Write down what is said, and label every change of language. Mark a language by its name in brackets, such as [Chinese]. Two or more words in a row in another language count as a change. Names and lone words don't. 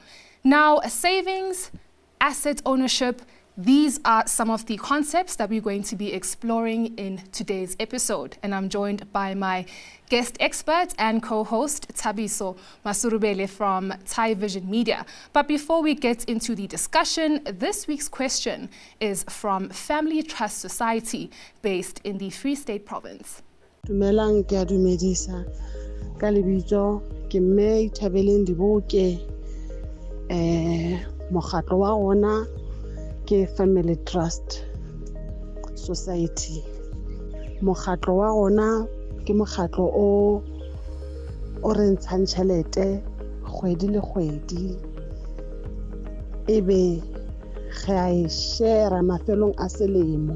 [English] Now, savings, asset ownership, these are some of the concepts that we're going to be exploring in today's episode. And I'm joined by my guest expert and co-host, Thabiso Masudubele from Tyvision Media. But before we get into the discussion, this week's question is from Family Trust Society based in the Freestate Province. [Southern Sotho] Dumelang ke a dumedisa ka lebitso ke mme Thabeleng Diboke mokgatlo wa rona ke Family Trust Society. Mokgatlo wa rona ke mokgatlo o re ntshang tjhelete kgwedi le kgwedi, ebe re a e share mafelong a selemo